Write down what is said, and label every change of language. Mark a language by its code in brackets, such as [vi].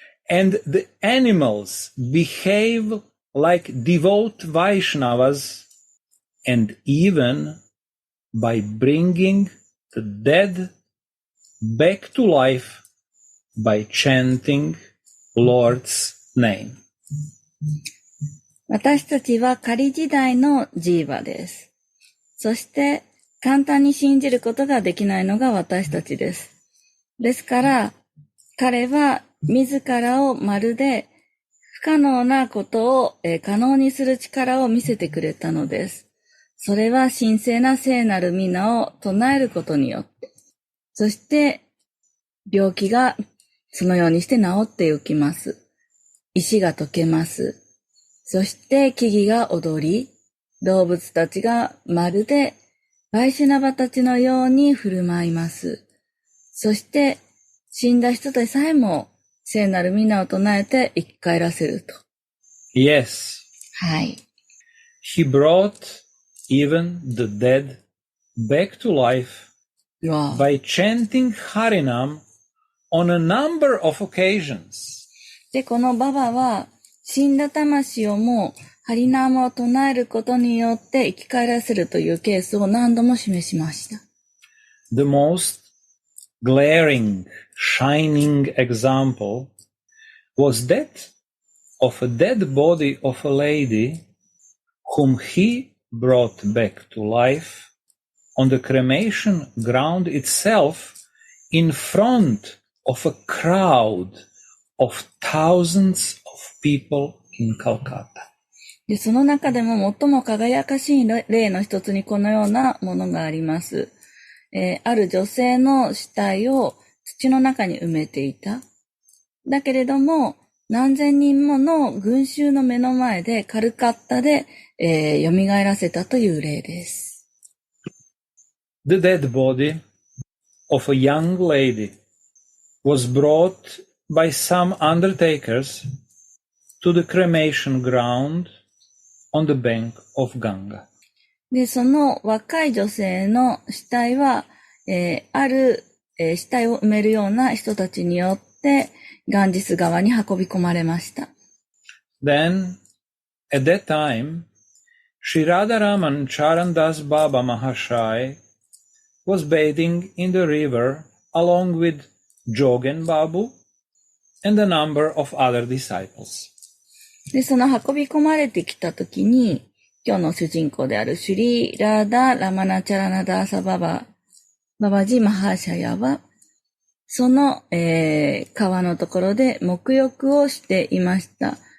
[en] and the animals behave like devout Vaishnavas, and even by bringing the dead back to life by chanting Lord's name. [ja] 私たちは仮時代のジーバです。そして簡単に信じることができないのが私たちです。ですから、彼は自らをまるで不可能なことを可能にする力を見せてくれたのです。それは神聖な聖なる皆を唱えることによって、そして病気がそのようにして治ってゆきます。石が溶けます。そして木々が踊り、動物たちがまるでバイシュナバたちのように振る舞います。そして死んだ人でさえも聖なる皆を唱えて生き返らせると。 [en] Yes. [ja] はい。 [en] He brought even the dead back to life by chanting Harinam on a number of occasions. [ja] で、このババは死んだ魂をもハリナームを唱えることによって生き返らせるというケースを何度も示しました。 [en] The most glaring, shining example was that of a dead body of a lady whom he brought back to life on the cremation ground itself in front of a crowd of thousands of people in Calcutta. [ja] で、その中でも最も輝かしい例の一つにこのようなものがあります。ある女性の死体を土の中に埋めていた。だけれども、何千人もの群衆の目の前でカルカッタで、蘇らせたという例です。 [en] The dead body of a young lady was brought by some undertakers to the cremation ground on the bank of Ganga. [ja] で、その若い女性の死体は、ある、死体を埋めるような人たちによってガンジス川に運び込まれました。 [en] Then, at that time, Sri Radharaman Charan Das Baba Mahashai was bathing in the river along with Jogen Babu and a number of other disciples. [ja] で、その運び込まれてきたときに、今日の主人公であるシュリー・ラーダ・ラマナ・チャラナ・ダーサ・ババジ・マハーシャヤは、その、川のところで沐浴をしていました。